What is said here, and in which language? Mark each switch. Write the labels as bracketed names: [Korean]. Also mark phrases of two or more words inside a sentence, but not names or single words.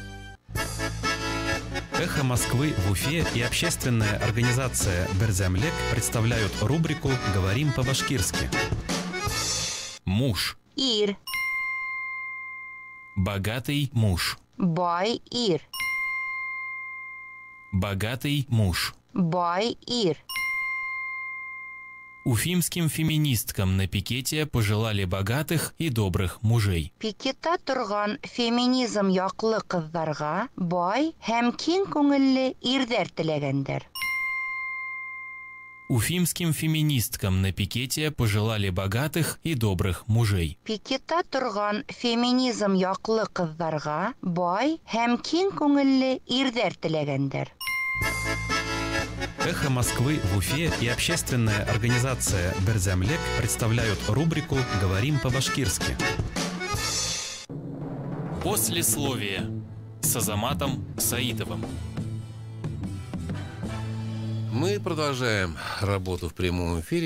[Russian] «Эхо Москвы» в Уфе и общественная организация «Берзямлек» представляют рубрику «Говорим по-башкирски». Муж. [Bashkir] Ир. [Russian] Богатый муж. [Bashkir] Бай ир. [Russian] Богатый муж. [Bashkir] Бай ир. [Russian] Уфимским феминисткам на пикете пожелали богатых и добрых мужей. [Bashkir] Пикетта турган феминизм яклы кызларга бай һәм киң күңелле ирдәр теләгәндер. [Russian] Уфимским феминисткам на пикете пожелали богатых и добрых мужей. [Bashkir] Пикетта турган феминизм яклы кызларга бай һәм киң күңелле ирдәр теләгәндер. [Russian] «Эхо Москвы» в Уфе и общественная организация «Берзямлек» представляют рубрику «Говорим по-башкирски». Послесловие с Азаматом Саитовым. Мы продолжаем работу в прямом эфире.